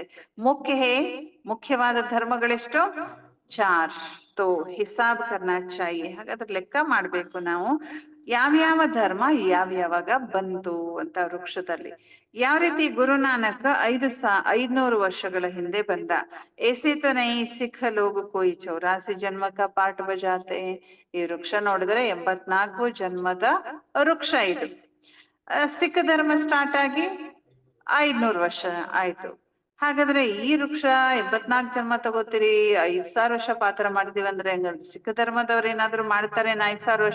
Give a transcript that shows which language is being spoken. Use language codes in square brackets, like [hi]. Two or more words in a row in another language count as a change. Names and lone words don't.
[kn] ಮುಖ್ಯವಾದ ಧರ್ಮಗಳೆಷ್ಟು? 4. [hi] तो हिसाब करना चाहिए. [kn] ಹಾಗಾದ್ರೆ ಲೆಕ್ಕ ಮಾಡ್ಬೇಕು ನಾವು ಯಾವ್ಯಾವ ಧರ್ಮ ಯಾವ್ಯಾವಾಗ ಬಂತು ಅಂತ ವೃಕ್ಷದಲ್ಲಿ. ಯಾವ ರೀತಿ ಗುರುನಾನಕ್ 500 ವರ್ಷಗಳ ಹಿಂದೆ ಬಂದ. [hi] ऐसे तो नहीं सिख लोग कोई 84 जन्म का पाठ बजाते. [kn] ಈ ವೃಕ್ಷ ನೋಡಿದ್ರೆ 84 ಜನ್ಮದ ವೃಕ್ಷ ಇದು. ಸಿಖ್ ಧರ್ಮ ಸ್ಟಾರ್ಟ್ ಆಗಿ 500 ವರ್ಷ ಆಯ್ತು. ಹಾಗಾದ್ರೆ ಈ ವೃಕ್ಷ 84 ಜನ್ಮ ತಗೋತೀರಿ, 5,000 ವರ್ಷ ಪಾತ್ರ ಮಾಡಿದೀವಿ ಅಂದ್ರೆ ಸಿಖ್ ಧರ್ಮದವ್ರು ಏನಾದ್ರು ಮಾಡ್ತಾರೆ 5,000 ವರ್ಷ?